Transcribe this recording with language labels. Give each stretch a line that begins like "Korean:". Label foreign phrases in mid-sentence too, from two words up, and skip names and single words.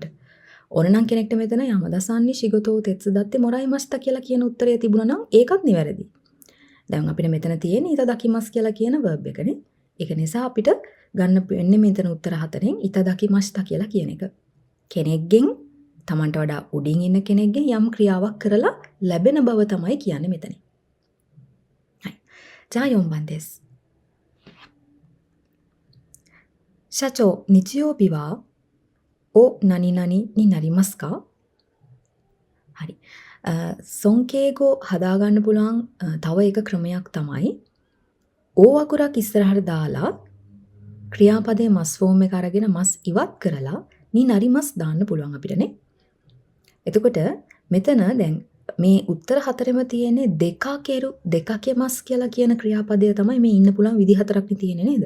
Sinhala: ඕනනම් කෙනෙක්ට මෙතන
Japanese: 山田さんに仕事を手伝ってもらいました
Sinhala: කියලා කියන උත්තරය තිබුණා නම් ඒකත් නිවැරදි. දැන් අපිට මෙතන තියෙන්නේ ඉතදකිමස් කියලා කියන verb එකනේ. ඒක නිසා අපිට ගන්න වෙන්නේ මෙතන උත්තර 4න් ඉතදකිමස්තා කියලා කියන එක. කෙනෙක්ගෙන් තමන්ට වඩා උඩින් ඉන්න කෙනෙක්ගෙන් යම් ක්‍රියාවක් කරලා ලැබෙන බව තමයි කියන්නේ මෙතන.
Japanese: はい。じゃあ4番です。社長、日曜日はお何々になりますか?
Sinhala: හරි. සංකේගෝ හදාගන්න පුළුවන් තව එක ක්‍රමයක් තමයි ඕ අකුරක් ඉස්සරහට දාලා ක්‍රියාපදයේ මස් ෆෝම් එක අරගෙන මස් ඉවත් කරලා
Japanese: になります
Sinhala: දාන්න පුළුවන් අපිටනේ. එතකොට මෙතන දැන් මේ උත්තර හතරෙම තියෙන්නේ දෙකකේ මස් කියලා කියන ක්‍රියාපදය තමයි මේ ඉන්න පුළුවන් විදි හතරක් තියෙන්නේ නේද?